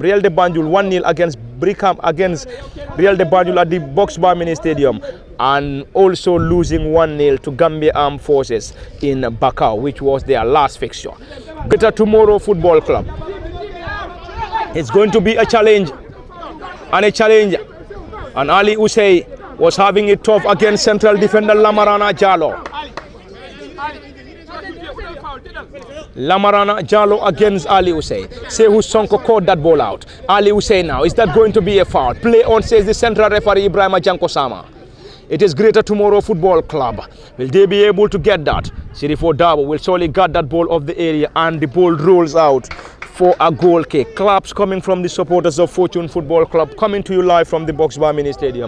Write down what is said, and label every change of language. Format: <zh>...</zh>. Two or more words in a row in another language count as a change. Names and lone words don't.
<en>Real de Banjul 1-0 against Real de Banjul at the Box Bar Mini Stadium, and also losing 1-0 to Gambia Armed Forces in Bakau, which was their last fixture. Greater Tomorrow Football Club. It's going to be a challenge. And Ali Usey was having it tough against central defender Lamarana Jallo. Lamarana Jallo against Ali Usey. Sehu Sonko caught that ball out. Ali Usey now. Is that going to be a foul? Play on, says the central referee Ibrahima Jankosama. It is Greater Tomorrow Football Club. Will they be able to get that? Sirifo Dabo will surely get that ball off the area, and the ball rolls out for a goal kick. Claps coming from the supporters of Fortune Football Club, coming to you live from the Box Bar Mini Stadium.</en>